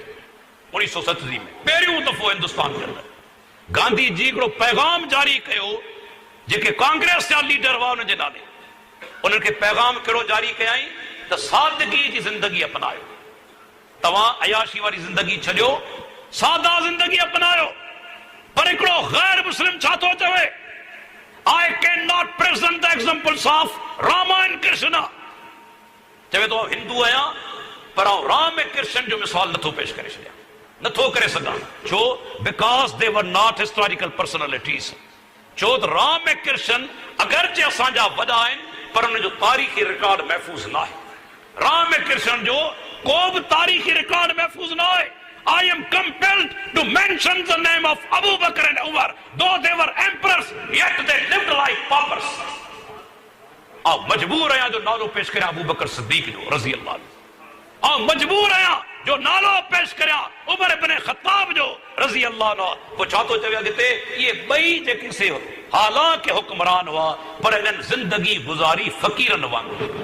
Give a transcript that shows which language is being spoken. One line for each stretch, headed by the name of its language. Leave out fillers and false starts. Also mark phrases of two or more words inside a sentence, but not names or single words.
Sindhi: 1937 में पहिरियों दफ़ो हिंदुस्तान जे अंदरि गांधी जी हिकिड़ो पैगाम जारी कयो जेके कांग्रेस जा लीडर हुआ उनजे नाले। उनके पैगाम कहिड़ो जारी कयाई त सादगी जी जिंदगी अपनायो। तव्हां अयाशी वारी जिंदगी छॾियो, सादा जिंदगी अपनायो। पर हिकिड़ो गैर मुस्लिम छा थो चवे?
English: I cannot present the examples of Rama and Krishna।
Sindhi: चवे तो हिंदू आहियां पर राम ऐं कृष्ण जो मिसाल नथो पेश करे छॾियां, नथो करे सघां। छो?
English: because they were not historical personalities.
Sindhi: छो त राम ऐं कृष्ण अगरचे असांजा वॾा आहिनि पर उन जो तारीख़ी रिकॉर्ड महफ़ूज़ न आहे। राम ऐं कृष्ण जो को बि तारीख़ी रिकॉर्ड महफ़ूज़ न आहे।
English: I am compelled to mention the name of Abu Bakr and Umar, though they were emperors, yet they lived like paupers।
Sindhi: आउ मजबूर आहियां जो नालो पेश करियां अबू बकर सिद्दीक़ जो
Arabic: رضي الله.
Sindhi: आउ मजबूर आहियां जो नालो पेश करियां उमर इब्न ख़त्ताब जो
Arabic: رضي الله.
Sindhi: पोइ छा थो चवे अॻिते? इहे ॿई जेके से हालांकि हुक्मरान हुआ पर इन्हनि ज़िंदगी गुज़ारी फ़क़ीरनि वांगुरु।